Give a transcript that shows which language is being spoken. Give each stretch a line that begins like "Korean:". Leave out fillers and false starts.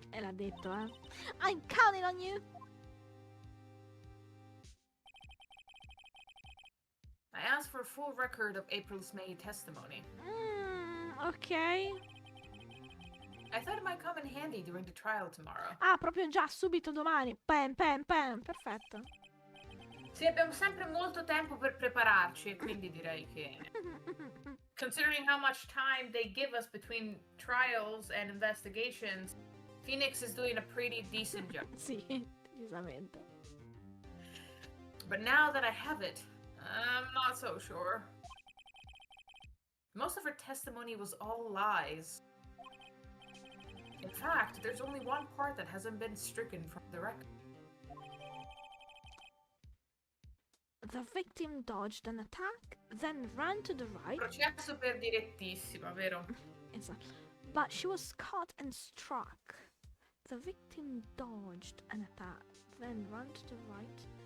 Italian: E l'ha detto, eh?
English: I'm counting on you! I asked for a full record of April's May testimony. Ok. I thought it might come in handy during the trial tomorrow.
Italian: Ah, proprio già, subito domani. Pam, pam, pam. Perfetto. Sì, abbiamo sempre molto tempo per prepararci e quindi direi che...
English: Considering how much time they give us between trials and investigations, Phoenix is doing a pretty decent job.
Italian: Sì, decisamente.
English: But now that I have it, I'm not so sure. Most of her testimony was all lies. In fact, there's only one part that hasn't been stricken from the record. The victim dodged an attack, then ran to the right.
Italian: Processo per direttissima, vero?
English: Exactly. But she was caught and struck. The victim dodged an attack, then ran to the right.